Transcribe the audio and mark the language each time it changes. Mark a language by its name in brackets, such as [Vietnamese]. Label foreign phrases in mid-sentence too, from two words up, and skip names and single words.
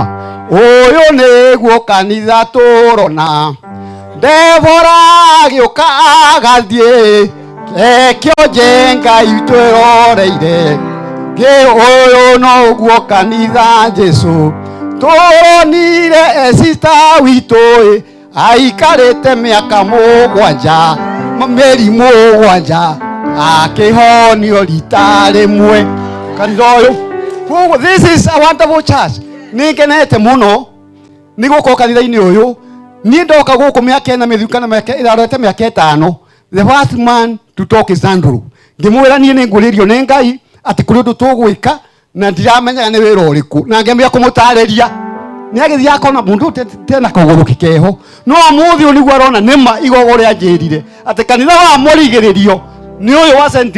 [Kikuyu] Ũyũ nĩguo kanitha tũrona Debora agĩũka agathiĩ ekĩo njenga itwĩroreire ũyũ noguo kanitha Jesũ tũronire Esita witũ aikarĩte mĩaka 7 mĩeri 7 akĩhonio rita rĩmwe kanitha ũyũ. [English] This is a wonderful church. [Kikuyu] Nĩngenete mũno nĩ gũkorwo kanitha-inĩ ũyũ niĩ ndoka gũkũ mĩaka ĩna mĩthiru kana ĩrarete mĩaka 5. [English] The first man to talk is Andrew. [Kikuyu] Ngĩmwĩra niĩ nĩngũrĩrio nĩ Ngai atĩ kũrĩ ũndũ tũgwĩka na ndiramenya nĩ wĩra ũrĩkũ na ngĩambia kũmũtarĩria. Nĩ agĩthiĩ akona mũndũ tena kũgũrũ kĩkeho no mũthĩ ũyũ nĩguo arona nĩma igogo rĩa njĩrire atĩ kanitha wa mũrigĩrĩrio nĩ ũyũ wa St.